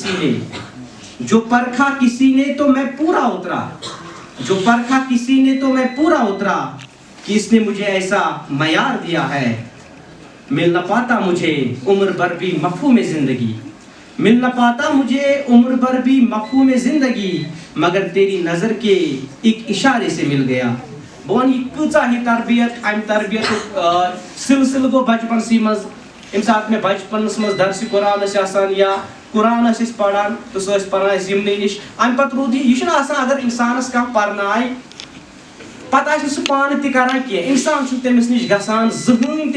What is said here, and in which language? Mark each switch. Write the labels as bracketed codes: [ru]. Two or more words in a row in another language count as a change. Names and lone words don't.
[ur] کسی نے تو میں پورا اترا جو پرکھا کسی نے تو میں پورا اترا کہ اس نے مجھے ایسا معیار دیا ہے مل نہ پاتا مجھے عمر بھر بھی مفہوم زندگی مل نہ پاتا مجھے عمر بھر بھی مفہوم زندگی مگر تیری نظر کے ایک اشارے سے مل گیا [ks] بہٕ وَنہٕ یہِ کۭژاہ ہی تربیت اَمہِ تربیتُک سلسلہٕ گوٚو بچپنسٕے منٛز ییٚمہِ ساتہٕ مےٚ بچپنس منٛز درسِ قرآن ٲسۍ آسان یا قرآن ٲسۍ أسۍ پران تہٕ سُہ ٲسۍ پران اَسہِ یِمنٕے نِش اَمہِ پتہٕ روٗد یہِ چھُنہٕ آسان اگر اِنسانس کانٛہہ پرنایہِ پتہٕ آسہِ نہٕ سُہ پانہٕ تہِ کران کینٛہہ اِنسان چھُنہٕ تٔمِس نِش گژھان زٕہٕنۍ